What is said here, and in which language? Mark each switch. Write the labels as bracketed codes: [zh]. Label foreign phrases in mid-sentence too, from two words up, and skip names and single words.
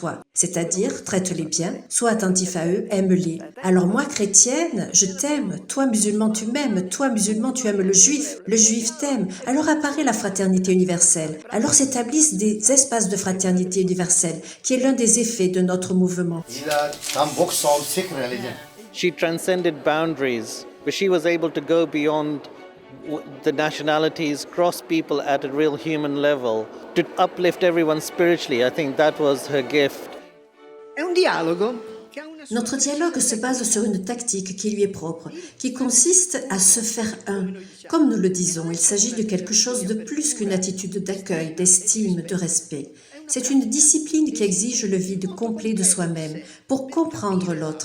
[fr] » C'est-à-dire, traite-les bien, sois attentif à eux, aime-les. Alors moi, chrétienne, je t'aime, toi musulman, tu m'aimes, toi musulman, tu aimes le juif t'aime. Alors apparaît la fraternité universelle. Alors s'établissent des espaces de fraternité universelle, qui est l'un des effets de notre mouvement. [en] She transcended boundaries, but she was able to go beyond the nationalities, cross people at a real human level, to uplift everyone spiritually. I think that was her gift. [it] È un dialogo. [fr] Notre dialogue se base sur une tactique qui lui est propre, qui consiste à se faire un. Comme nous le disons, il s'agit de quelque chose de plus qu'une attitude d'accueil, d'estime, de respect. C'est une discipline qui exige le vide complet de soi-même pour comprendre l'autre.